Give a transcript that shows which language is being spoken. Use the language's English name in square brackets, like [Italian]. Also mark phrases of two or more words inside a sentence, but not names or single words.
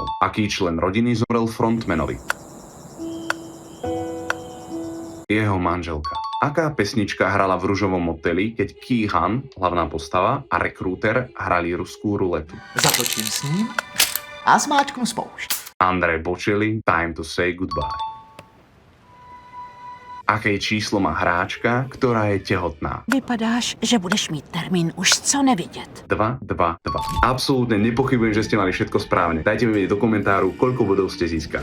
[Slovak] Aký člen rodiny zomrel frontmanovi? Jeho manželka. Aká pesnička hrala v ružovom moteli, keď Ki-Han, hlavná postava, a rekrúter hrali ruskú ruletu? [Czech] Zatočím s ním a zmáčknu spoušť. [Slovak] Andrej Bocelli, Time to say goodbye. Aké číslo má hráčka, ktorá je tehotná? [Czech] Vypadáš, že budeš mít termín už co nevidět. [Slovak] 2, 2, 2. Absolútne nepochybujem, že ste mali všetko správne. Dajte mi vedieť do komentáru, koľko bodov ste získali.